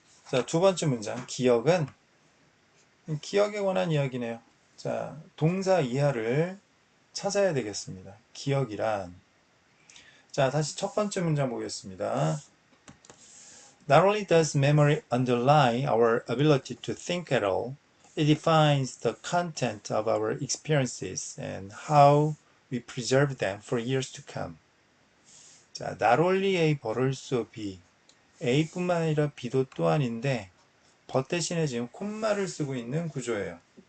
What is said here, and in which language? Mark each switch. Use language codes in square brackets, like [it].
[ko] 자, 두 번째 문장. 기억에 관한 이야기네요. 자, 동사 이하를 찾아야 되겠습니다. 기억이란. 자, 다시 첫 번째 문장 보겠습니다. [en] Not only does memory underlie our ability to think at all, it defines the content of our experiences and how we preserve them for years to come. 자, not only A but also B. [ko] A뿐만 아니라 B도 또한인데 but 대신에 지금 콤마를 쓰고 있는 구조예요.